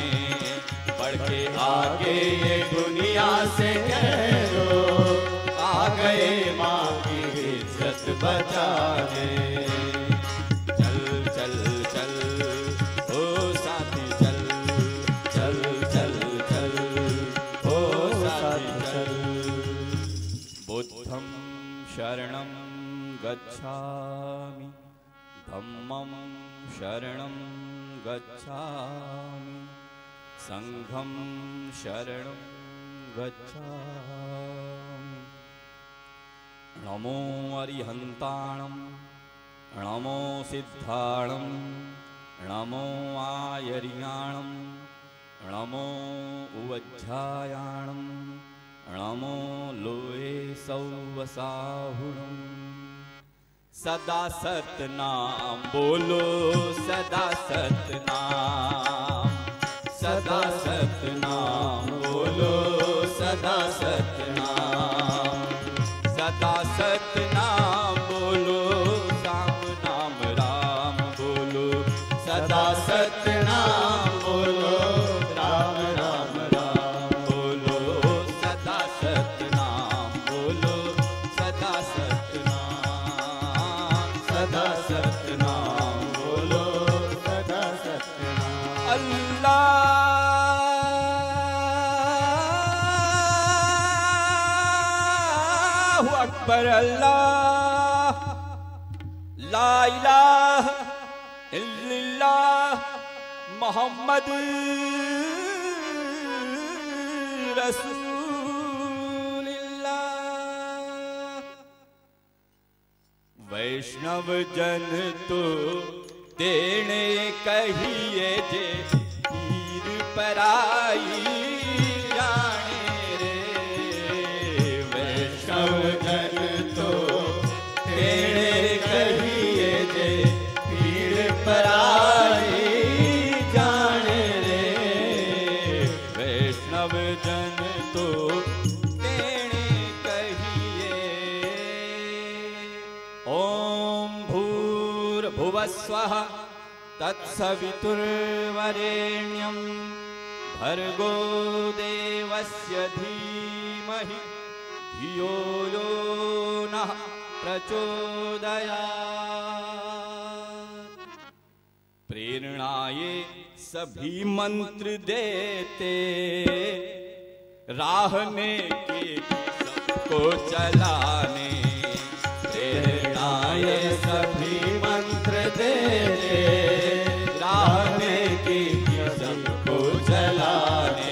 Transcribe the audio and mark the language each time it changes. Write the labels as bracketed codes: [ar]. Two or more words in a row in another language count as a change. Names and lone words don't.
[hi] बढ़ के आगे ये दुनिया से कह दो, आ गए माँ की इज्जत बचाने। चल चल चल ओ साथी चल, चल चल चल ओ साथी चल। [pi] बुद्धं शरणं गच्छामि, धम्मं शरणं गच्छामि, संघं शरणं गच्छामि। [pra] नमो अरिहन्ताणं, नमो सिद्धाणं, नमो आयर्याणं, नमो उवज्झायाणं, नमो लोये सौवसाहुणम्। [hi] सदा सतनाम बोलो, सदा सतनाम, सदा सतनाम बोलो, सदा सतनाम, सदा सतनाम बोलो, राम नाम राम बोलो, सदा सतनाम बोलो, राम राम राम बोलो, सदा सतनाम बोलो, सदा सतनाम, सदा सतनाम बोलो, सदा सतनाम। [ar] الله أكبر، الله لا إله إلا الله محمد رسول الله. [gu] વૈષ્ણવ જન તો દેને કહીએ જે પીર પરાઈ જાણે રે। વૈષ્ણવ જન તો દેને કહીએ જે પીર પરાઈ જાણે રે। વૈષ્ણવ જન તો દેને કહીએ। [sa] ओम भूर्भुवस्वः तत्सवितुर्वरेण्यं भर्गो देवस्य धीमहि धियो यो नः प्रचोदयात्। [hi] प्रेरणा ये सभी मंत्र देते, राह में की सबको चलाने, प्रेरणाए सभी मंत्र दे दे, राह में की सबको चलाने।